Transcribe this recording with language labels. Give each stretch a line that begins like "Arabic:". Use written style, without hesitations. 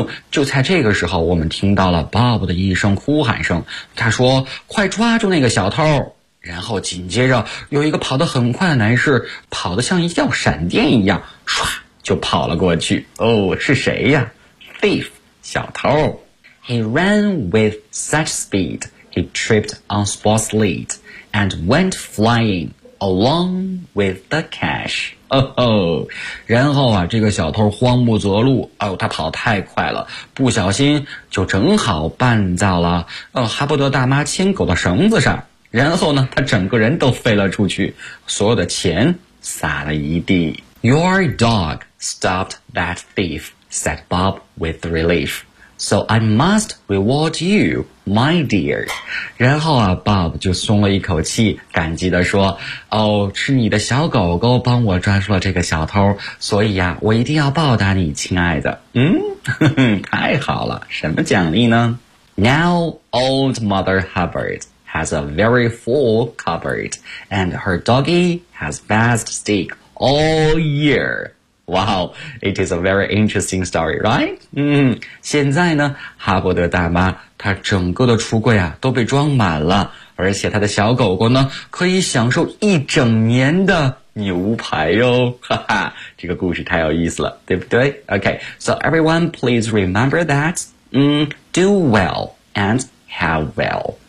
Chinese: 就在这个时候，我们听到了 Bob 的一声哭喊声，他说快抓住那个小偷。然后紧接着有一个跑得很快的男士跑得像一道闪电一样唰就跑了过去。哦，是谁呀？Thief, 小偷。
English: He ran with such speed he tripped on Spot's lead and went flyingalong with the cash.
Chinese: 哦吼，然后啊，这个小偷慌不择路，他跑太快了，不小心就正好绊在了哈伯德大妈牵狗的绳子上，然后呢，他整个人都飞了出去，所有的钱撒了一地。
English: Your dog stopped that thief, said Bob with relief. So I must reward you. My dear.
Chinese: 然后啊 Bob 就松了一口气，感激地说，哦，是你的小狗狗帮我抓住了这个小偷，所以啊，我一定要报答你，亲爱的。太好了，什么奖励呢？
English: Now old mother Hubbard has a very full cupboard, and her doggy has best steak all year. Wow, it is a very interesting story, right?
Chinese: 现在呢，哈伯德大妈她整个的橱柜啊都被装满了，而且她的小狗狗呢可以享受一整年的牛排哟，哈哈，这个故事太有意思了，对不对？
English: Okay, so everyone please remember that, do well and have well.